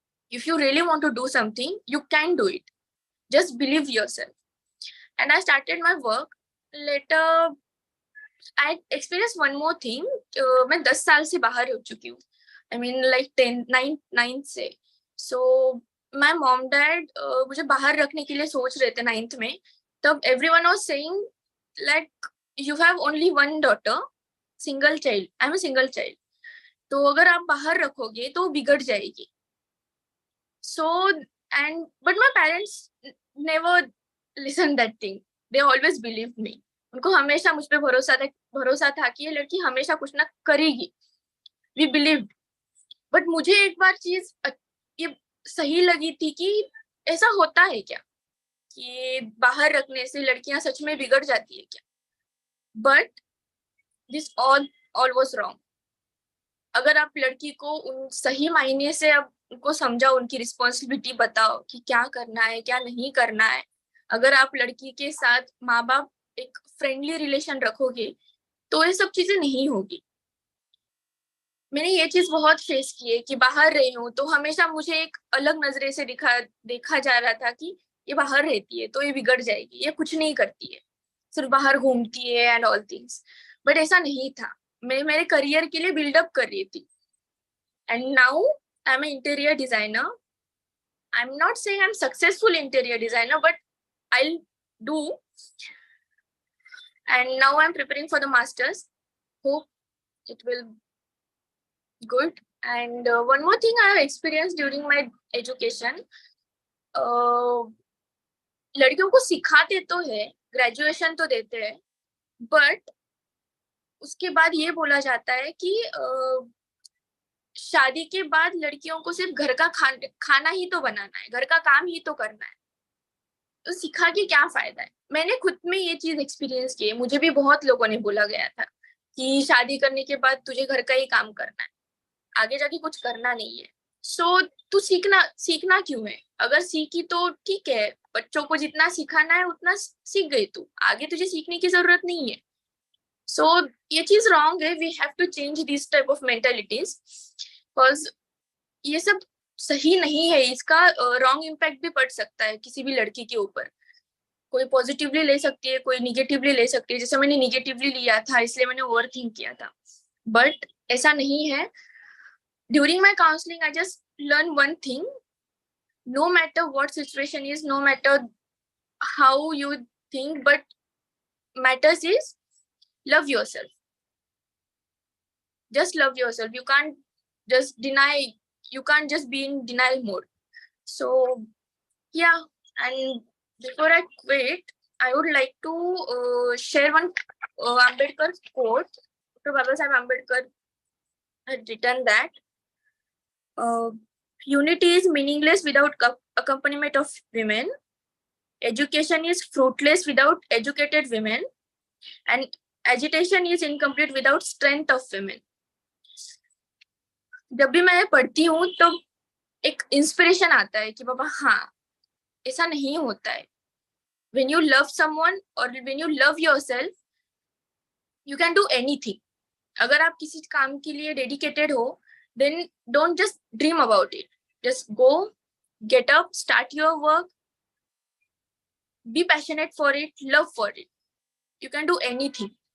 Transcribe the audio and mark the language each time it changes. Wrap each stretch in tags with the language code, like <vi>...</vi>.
<en>If you really want to do something, you can do it. Just believe yourself. And I started my work. Later I experienced one more thing.</en> <hi>मैं 10 साल से बाहर हो चुकी हूँ.</hi> <en>I mean like 9th</en> <hi>से.</hi> <en>So my mom dad</en> <hi>मुझे बाहर रखने के लिए सोच रहे थे 9th में. तब</hi> <en>everyone was saying like you have only one daughter, single child. I'm a single child.</en> <hi>तो अगर आप बाहर रखोगे तो बिगड़ जाएगी.</hi> <en>So but my parents never listened that thing. They always believed me.</en> <hi>उनको हमेशा मुझ पे भरोसा था कि ये लड़की हमेशा कुछ ना करेगी.</hi> <en>We believed. But</en> <hi>मुझे एक बार चीज ये सही लगी थी कि ऐसा होता है क्या कि बाहर रखने से लड़कियां सच में बिगड़ जाती है क्या.</hi> <en>But this all was wrong.</en> <hi>अगर आप लड़की को उन सही मायने से अब उनको समझाओ, उनकी रिस्पॉन्सिबिलिटी बताओ कि क्या करना है क्या नहीं करना है. अगर आप लड़की के साथ माँ बाप एक फ्रेंडली रिलेशन रखोगे तो ये सब चीजें नहीं होगी। मैंने ये चीज बहुत फेस की है कि बाहर रही हूँ तो हमेशा मुझे एक अलग नजरे से देखा जा रहा था कि ये बाहर रहती है तो ये बिगड़ जाएगी, ये कुछ नहीं करती है, सिर्फ बाहर घूमती है</hi> <en>And all things. But</en> <hi>ऐसा नहीं था, मैं मेरे करियर के लिए बिल्डअप कर रही थी।</hi> <en>And now I am interior designer. I'm not saying I'm successful interior designer, but I'll do. And now I'm preparing for the masters. Hope it will good. And one more thing I have experienced during my education.</en> <hi>लड़कियों को सिखाते तो है, graduation तो देते हैं,</hi> <en>but</en> <hi>उसके बाद ये बोला जाता है कि शादी के बाद लड़कियों को सिर्फ घर का खाना ही तो बनाना है, घर का काम ही तो करना है, तो सिखा के क्या फायदा है। मैंने खुद में ये चीज एक्सपीरियंस की है, मुझे भी बहुत लोगों ने बोला गया था कि शादी करने के बाद तुझे घर का ही काम करना है, आगे जाके कुछ करना नहीं है। सो तू सीखना क्यों है? अगर सीखी तो ठीक है, बच्चों को जितना सिखाना है उतना सीख गई तू, आगे तुझे सीखने की जरूरत नहीं है।</hi> <en>so</en> <hi>ये चीज रॉन्ग है,</hi> <en>we have to change this type of mentalities, because</en> <hi>ये सब सही नहीं है। इसका रॉन्ग इम्पैक्ट भी पड़ सकता है किसी भी लड़की के ऊपर। कोई पॉजिटिवली ले सकती है, कोई निगेटिवली ले सकती है। जैसे मैंने निगेटिवली लिया था इसलिए मैंने ओवर थिंक किया था,</hi> <en>but</en> <hi>ऐसा नहीं है।</hi> <en>During my counselling I just learn one thing, no matter what situation is, no matter how you think, but matters is love yourself. Just love yourself. You can't just deny, you can't just be in denial mode. So yeah, and before I quit, I would like to share one Ambedkar quote. Dr. Babasaheb Ambedkar had written that unity is meaningless without accompaniment of women. Education is fruitless without educated women. And agitation is incomplete without strength of women.</en> <hi>जब भी मैं पढ़ती हूँ तो एक inspiration आता है कि बाबा हाँ, ऐसा नहीं होता है।</hi> <en>When you love someone or when you love yourself, you can do anything.</en> <hi>अगर आप किसी काम के लिए dedicated हो,</hi> <en>then don't just dream about it. Just go, get up, start your work, be passionate for it, love for it. You can do anything.</en>